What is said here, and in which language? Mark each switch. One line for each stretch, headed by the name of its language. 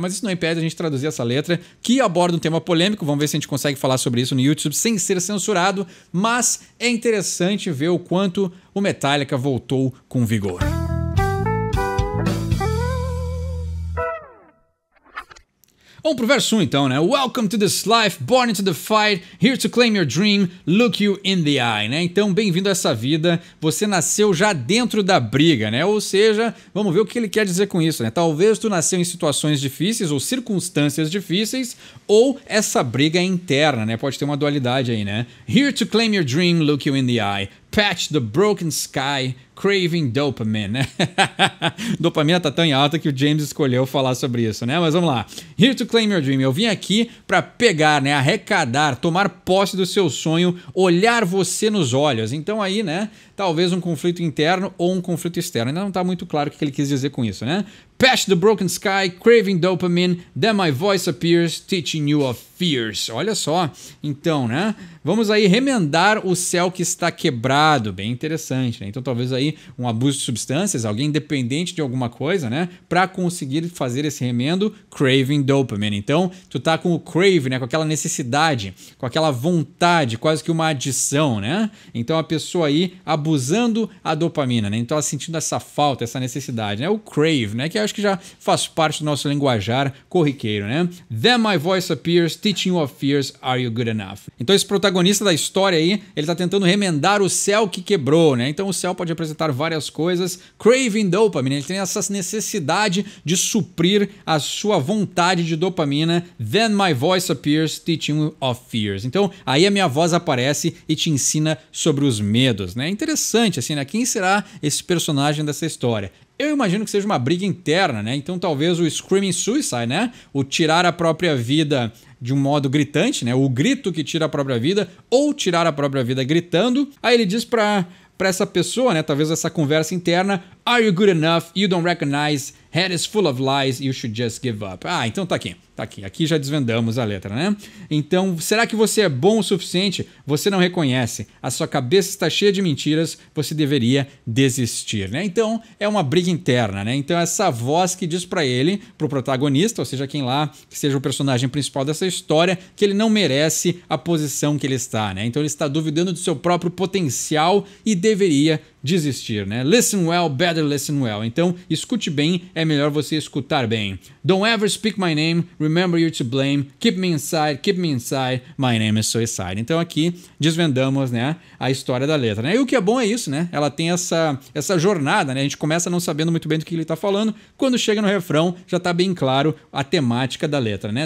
Portuguese: Mas isso não impede a gente traduzir essa letra que aborda um tema polêmico. Vamos ver se a gente consegue falar sobre isso no YouTube sem ser censurado. Mas é interessante ver o quanto o Metallica voltou com vigor. Vamos pro verso 1 então, né?
English: Welcome to this life, born into the fight, here to claim your dream, look you in the eye, né?
Portuguese: Então, bem-vindo a essa vida, você nasceu já dentro da briga, né? Ou seja, vamos ver o que ele quer dizer com isso, né? Talvez tu nasceu em situações difíceis ou circunstâncias difíceis, ou essa briga é interna, né? Pode ter uma dualidade aí, né?
English: Here to claim your dream, look you in the eye, patch the broken sky, craving dopamine, né?
Portuguese: Dopamina tá tão em alta que o James escolheu falar sobre isso, né? Mas vamos lá.
English: Here to claim your dream.
Portuguese: Eu vim aqui para pegar, né? Arrecadar, tomar posse do seu sonho, olhar você nos olhos. Então aí, né? Talvez um conflito interno ou um conflito externo. Ainda não tá muito claro o que ele quis dizer com isso, né?
English: Patch the broken sky, craving dopamine, then my voice appears, teaching you of fears.
Portuguese: Olha só. Então, né? Vamos aí remendar o céu que está quebrado. Bem interessante, né? Então talvez aí um abuso de substâncias, alguém dependente de alguma coisa, né? Para conseguir fazer esse remendo,
English: craving dopamine.
Portuguese: Então, tu tá com o crave, né? Com aquela necessidade, com aquela vontade, quase que uma adição, né? Então a pessoa aí abusando a dopamina, né? Então ela sentindo essa falta, essa necessidade, né? O crave, né? Que eu acho que já faz parte do nosso linguajar corriqueiro, né?
English: Then my voice appears, teaching you of fears, are you good enough?
Portuguese: Então esse protagonista da história aí, ele tá tentando remendar o céu que quebrou, né? Então o céu pode representar várias coisas.
English: Craving dopamine,
Portuguese: ele tem essa necessidade de suprir a sua vontade de dopamina.
English: Then my voice appears, teaching you of fears.
Portuguese: Então aí a minha voz aparece e te ensina sobre os medos, né? Interessante assim, né? Quem será esse personagem dessa história? Eu imagino que seja uma briga interna, né? Então talvez o Screaming Suicide, né? O tirar a própria vida de um modo gritante, né? O grito que tira a própria vida, ou tirar a própria vida gritando. Aí ele diz para essa pessoa, né? Talvez essa conversa interna:
English: Are you good enough? You don't recognize Head is full of lies, you should just give up.
Portuguese: Ah, então tá aqui. Tá aqui. Aqui já desvendamos a letra, né? Então, será que você é bom o suficiente? Você não reconhece. A sua cabeça está cheia de mentiras, você deveria desistir, né? Então, é uma briga interna, né? Então, essa voz que diz pra ele, pro protagonista, ou seja, quem lá que seja o personagem principal dessa história, que ele não merece a posição que ele está, né? Então, ele está duvidando do seu próprio potencial e deveria desistir, né?
English: Listen well, better listen well.
Portuguese: Então, escute bem, é melhor você escutar bem.
English: Don't ever speak my name, remember you're to blame, keep me inside, my name is suicide.
Portuguese: Então aqui desvendamos, né, a história da letra, né? E o que é bom é isso, né? Ela tem essa jornada, né? A gente começa não sabendo muito bem do que ele tá falando, quando chega no refrão já tá bem claro a temática da letra, né?